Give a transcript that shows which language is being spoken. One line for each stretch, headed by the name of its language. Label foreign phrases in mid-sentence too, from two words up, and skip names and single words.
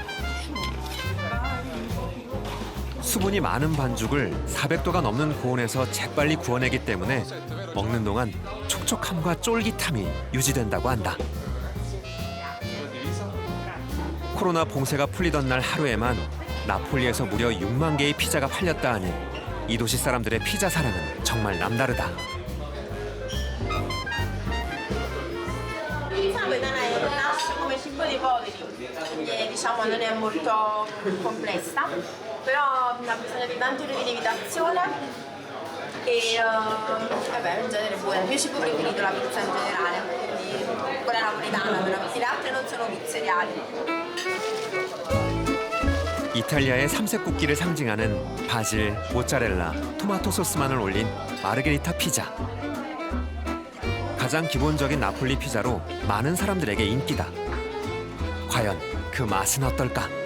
Korean: 수분이 많은 반죽을 400도가 넘는 고온에서 재빨리 구워내기 때문에 먹는 동안 촉촉함과 쫄깃함이 유지된다고 한다. 코로나 봉쇄가 풀리던 날 하루에만 나폴리에서 무려 6만 개의 피자가 팔렸다 하니 이 도시 사람들의 피자 사랑은 정말 남다르다.
Italian: Come cibo dei poveri, diciamo non è molto complessa, però ha bisogno di tanti ore di lievitazione e vabbè, in genere buona. Il mio cibo preferito è la pizza in generale, quindi quella napoletana, però le altre non sono pizzeriali.
Korean: 이탈리아의 삼색국기를 상징하는 바질, 모짜렐라, 토마토 소스만을 올린 마르게리타 피자. 가장 기본적인 나폴리 피자로 많은 사람들에게 인기다. 과연 그 맛은 어떨까?